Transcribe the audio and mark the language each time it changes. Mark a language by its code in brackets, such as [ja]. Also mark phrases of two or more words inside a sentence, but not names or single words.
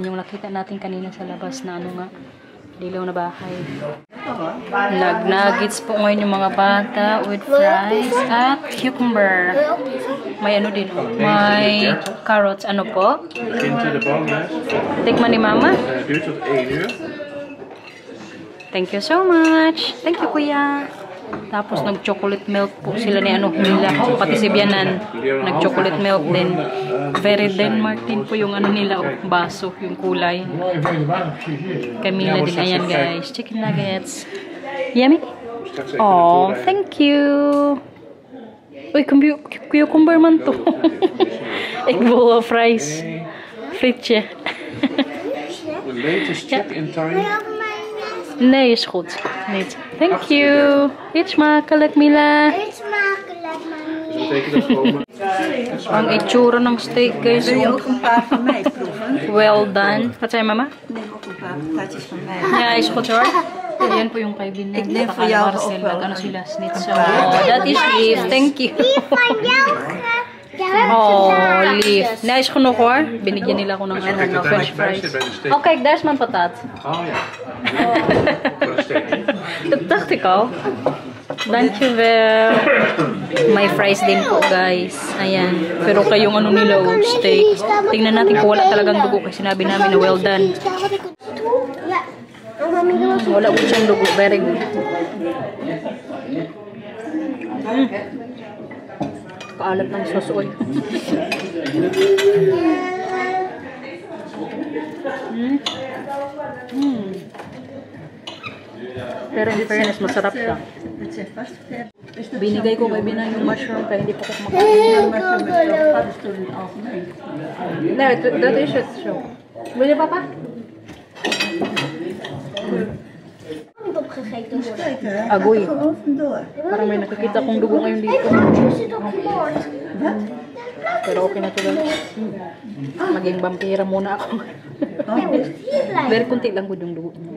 [tl] Yung nakita natin kanina sa labas na ano nga. Dilaw na bahay. Nag-nuggets po ngayon yung mga bata [en] with fries [tl] at cucumber. May ano din oh. May carrots. Ano po? Tikman ni mama. [en] Thank you so much. Thank you kuya. [tl] Tapos nag-chocolate milk po sila ni ano nila. Pati si Bianan. Nag-chocolate milk din. Very Denmark din po yung ano nila. Baso, yung kulay. Camila din. Ayan guys. [en] Chicken nuggets. [tl] Yummy? Oh, thank you. Uy, cucumber man to. [en] Egg bowl of rice. [nl] Frietje. Nee, is goed. Niet. [en] Thank you. [nl] Eet smakelijk, Mila. [tl] Ang itsura ng steak, guys. [nl] Wil je ook een paar van mij proeven? [en] Well done. [nl] Wat zei mama? Neem ook een paar patatjes van mij. Ja, is goed hoor. [tl] Yan po yung kay Binan. [nl] Ik neem voor jou ook wel. [tl] Ano sila? Snitzel. [en] Oh, that is lief. Thank you. [nl] Oh, lief. Nice genoeg hoor. [tl] Binigyan nila ako ng ano, french fries. [nl] Oh, kijk, daar is mijn patat. Oh ja. Dat dacht ik al. Dankjewel. [tl] May fries din po guys. Ayan. Pero kayong ano nila oh, steak. Tingnan natin kung wala talagang dugo. Kasi sinabi namin na [en] well done. [tl] Wala po siyang dugo. [en] Very good. [tl] Paalat ng [en] sauce oil. [tl] Pero [en] in fairness, [tl] masarap ka. Binigay ko kay Binan yung mushroom kaya hindi po ko kumakain. [nl] Nee, dat is het zo. Wil je papa? Agoy. [tl] Parang may nakikita kong dugo ngayon dito. Pero okay na to guys. Maging vampira muna ako. Very kunti lang good yung dugo.